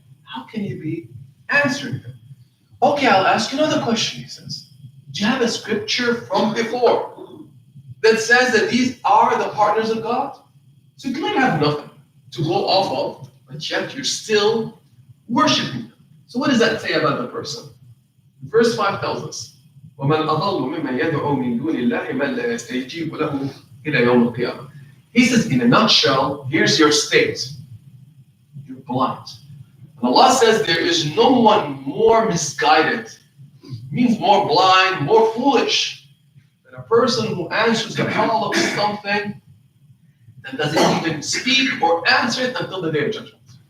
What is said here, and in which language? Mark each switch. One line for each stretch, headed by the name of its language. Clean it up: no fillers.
English: How can you be answering them? Okay, I'll ask you another question, he says. Do you have a scripture from before that says that these are the partners of God? So you can have nothing to go off of but yet you're still worshiping them. So what does that say about the person? Verse 5 tells us,
Arabic: وَمَنْ أَضَلُّ مِمَّنْ يَدْعُو مِنْ دُونِ اللَّهِ مَنْ لَا يَسْتَجِيبُ لَهُ إِلَى يَوْمِ الْقِيَامَةِ.
English: He says, in a nutshell, here's your state. You're blind. And Allah says there is no one more misguided, means more blind, more foolish, than a person who answers the call of something and doesn't even speak or answer it until the day of judgment.